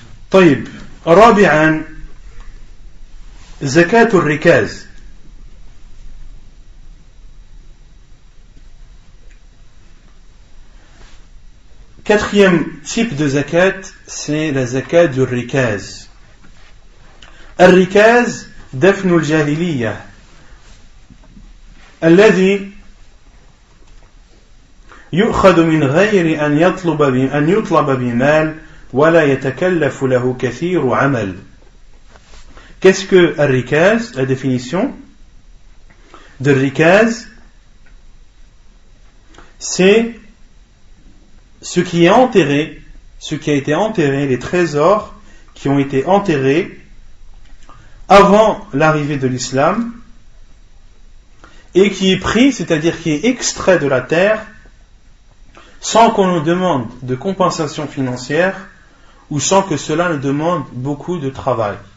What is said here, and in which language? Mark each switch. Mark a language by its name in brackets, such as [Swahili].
[Arabic] طيب رابعا زكاة الركاز. [French] Quatrième type de zakat, c'est la zakat du rikaz. [Arabic] الركاز دفن الجاهلية الذي يؤخذ من غير أن يطلب بمال ولا يتكلف له كثير عمل. [French] Qu'est-ce que الركاز? La définition de rikaz, c'est ce qui est enterré, ce qui a été enterré, les trésors qui ont été enterrés avant l'arrivée de l'islam et qui est pris, c'est-à-dire qui est extrait de la terre sans qu'on nous demande de compensation financière ou sans que cela nous demande beaucoup de travail.